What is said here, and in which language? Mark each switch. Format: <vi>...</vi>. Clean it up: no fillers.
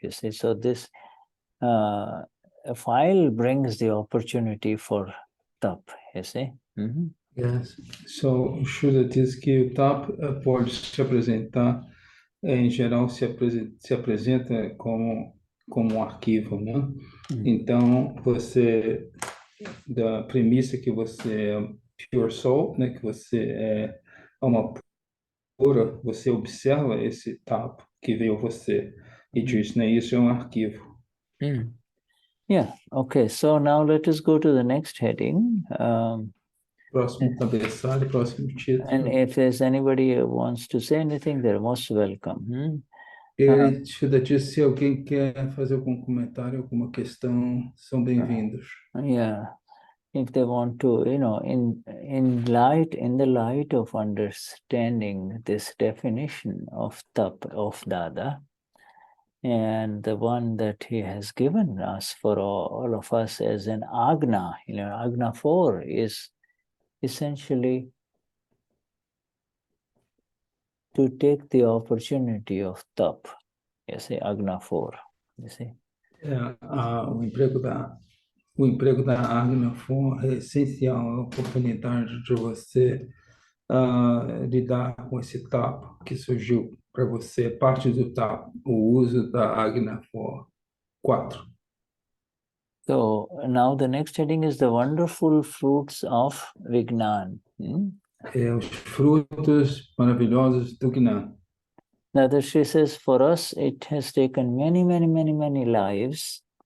<en>You see, so this a file brings the opportunity for tap. You see. Yes.</en> <pt>So o Shuddha diz que o TAP pode se apresentar, em geral, se apresenta como um arquivo, né? Então, você, da premissa que você é</pt> <en>pure soul,</en> <pt>né? Que você é uma pura, você observa esse TAP que veio você e diz, né? Isso é um arquivo.</pt> <en>Yeah. Okay. So now let us go to the next heading.</en> <pt>Próximo cabeçalho, próximo título.</pt> <en>And if there's anybody who wants to say anything, they're most welcome.</en> <pt>Shuddha diz, se alguém quer fazer algum comentário, alguma questão, são bem-vindos.</pt> <en>Yeah. If they want to, in the light of understanding this definition of tap of Dada, and the one that he has given us for all of us as an Agna, Agna 4 is essentially to take the opportunity of tap. You see, Agna 4. You see.</en> <pt>O emprego da Agna é essencial, a oportunidade de você lidar com esse tapa que surgiu para você, parte do tapa, o uso da Agna 4.</pt> <en>So now the next heading is the wonderful fruits of Vignan.</en> <pt>Os frutos maravilhosos do Gnani.</pt> <en>Dadashri says, for us, it has taken many, many, many, many lives.</en>